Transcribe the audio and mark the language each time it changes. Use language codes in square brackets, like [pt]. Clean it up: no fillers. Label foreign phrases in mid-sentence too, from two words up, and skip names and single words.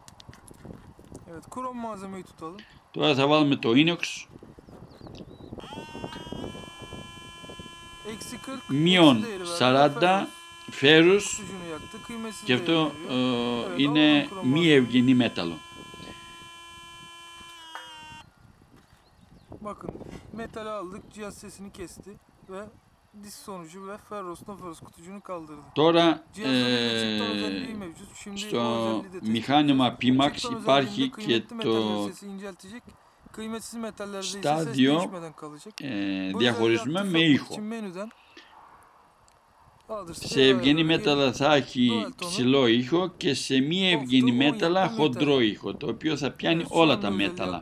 [el] Τώρα θα βάλουμε το ίνοξ. Μείον 40 φέρους και αυτό είναι μη ευγενή μέταλλο. [tr] Bakın metali aldık, cihaz sesini kesti ve disk sonucu ve [en] ferros no ferros [tr] kutucuğunu kaldırdı. [el] Τώρα στο μηχάνημα Pimax υπάρχει και το στάδιο διαχωρισμένο με ήχο. Σε ευγενή μέταλλα θα έχει ψηλό ήχο και σε μη ευγενή μέταλλα χοντρό ήχο, το οποίο θα πιάνει όλα τα μέταλλα.